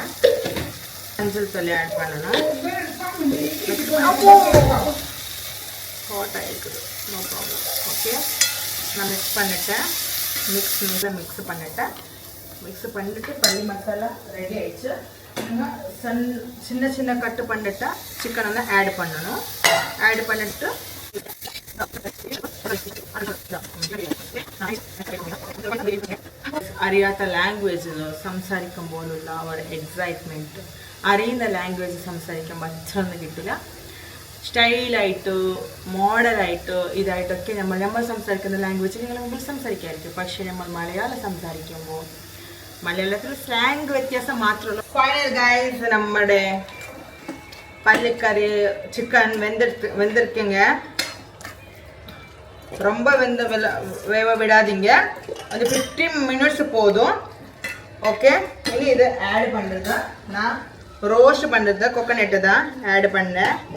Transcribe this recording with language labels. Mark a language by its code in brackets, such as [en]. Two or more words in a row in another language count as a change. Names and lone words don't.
[ta] மஞ்சள் தூள் ஆட் பண்ணணும். ஹாட் ஆகிருக்குது, [en] no problem. [ta] ஓகே, நான் மிக்ஸ் பண்ணிட்டேன். மிக்ஸ் பண்ணிட்டு பள்ளி மசாலா ரெடி ஆயிடுச்சு. சின்ன கட்டு பண்ணிட்டா சிக்கன் வந்து ஆட் பண்ணணும். ஆட் பண்ணிட்டு [ml] അറിയാത്ത ലാംഗ്വേജിൽ സംസാരിക്കുമ്പോഴുള്ള ഒരു എക്സൈറ്റ്മെൻറ്റ്, അറിയുന്ന ലാംഗ്വേജ് സംസാരിക്കുമ്പോൾ അത്രയൊന്നും കിട്ടില്ല. സ്റ്റൈലായിട്ട് മോഡലായിട്ട് ഇതായിട്ടൊക്കെ നമ്മൾ സംസാരിക്കുന്ന ലാംഗ്വേജ് നിങ്ങൾ മുമ്പിൽ സംസാരിക്കായിരിക്കും. പക്ഷേ നമ്മൾ മലയാളം സംസാരിക്കുമ്പോൾ മലയാളത്തിൽ സ്ലാങ് വ്യത്യാസം മാത്രമേ. ഫൈനൽ ഗൈസ്, നമ്മുടെ പള്ളിക്കറി [ta] சிக்கன் வெந்திருக்குங்க. ரொம்ப வேக விடாதீங்க. அது 15 மினிட்ஸ் போதும். ஓகே, இனி இது ஆட் பண்ணுறது நான் ரோஸ்ட் பண்ணுறது கோகனட்டு தான் ஆட் பண்ணேன்.